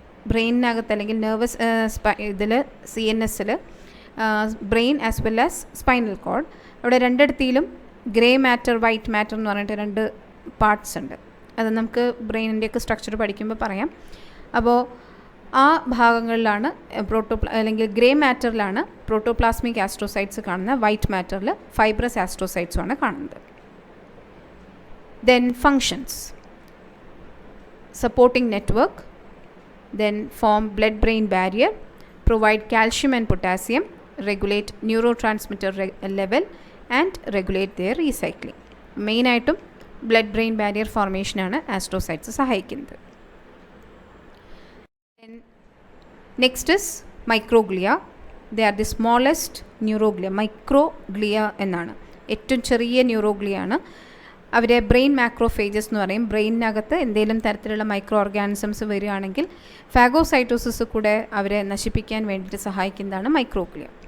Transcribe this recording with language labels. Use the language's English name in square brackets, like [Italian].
[Malayalam] ബ്രെയിനകത്ത് അല്ലെങ്കിൽ നെർവസ് ഇതിൽ CNS brain as well as spinal cord, അവിടെ 2ഇടത്തിലും ഗ്രേ മാറ്റർ, വൈറ്റ് മാറ്റർ എന്ന് പറഞ്ഞിട്ട് 2 പാർട്സ് ഉണ്ട്. അത് നമുക്ക് ബ്രെയിനിൻ്റെയൊക്കെ സ്ട്രക്ചർ പഠിക്കുമ്പോൾ പറയാം. അപ്പോൾ ആ ഭാഗങ്ങളിലാണ് അല്ലെങ്കിൽ ഗ്രേ മാറ്ററിലാണ് പ്രോട്ടോപ്ലാസ്മിക് ആസ്ട്രോസൈറ്റ്സ് കാണുന്നത്, വൈറ്റ് മാറ്ററിൽ ഫൈബ്രസ് ആസ്ട്രോസൈറ്റ്സുമാണ് കാണുന്നത്. [English] Then functions: supporting network, then form blood-brain barrier, provide calcium and potassium, regulate neurotransmitter level and regulate their recycling. മെയിനായിട്ടും [Malayalam] ബ്ലഡ് ബ്രെയിൻ ബാരിയർ ഫോർമേഷനാണ് ആസ്ട്രോസൈറ്റ്സ് സഹായിക്കുന്നത്. [English] Next is microglia. They are the smallest neuroglia. [Malayalam] Microglia എന്നാണ്, ഏറ്റവും ചെറിയ ന്യൂറോഗ്ലിയാണ്. അവരെ brain macrophages എന്ന് പറയും. ബ്രെയിനകത്ത് എന്തെങ്കിലും തരത്തിലുള്ള മൈക്രോ ഓർഗാനിസംസ് വരികയാണെങ്കിൽ ഫാഗോസൈറ്റോസിസ് കൂടെ അവരെ നശിപ്പിക്കാൻ വേണ്ടിയിട്ട് സഹായിക്കുന്നതാണ് മൈക്രോഗ്ലിയ.